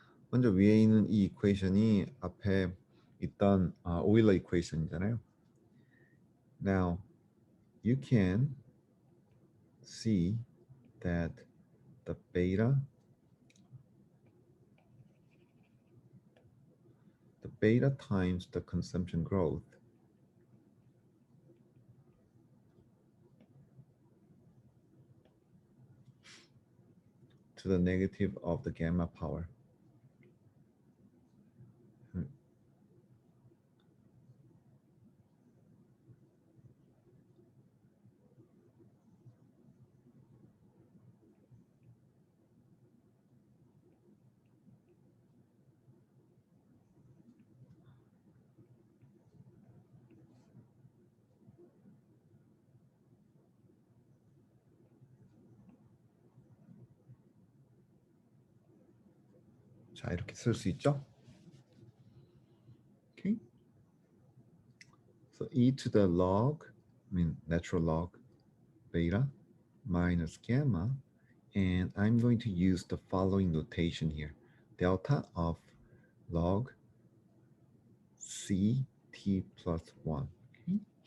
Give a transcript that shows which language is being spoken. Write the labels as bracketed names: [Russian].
[Korean] 먼저 위에 있는 이 이퀘이션이 앞에 있던 오일러 이퀘이션이잖아요. [English] Now, you can see that the beta times the consumption growth to the negative of the gamma power. [Korean] 자, 이렇게 쓸 수 있죠? Okay. [English] So e to the log, natural log beta minus gamma, and I'm going to use the following notation here. Delta of log ct plus 1. Okay?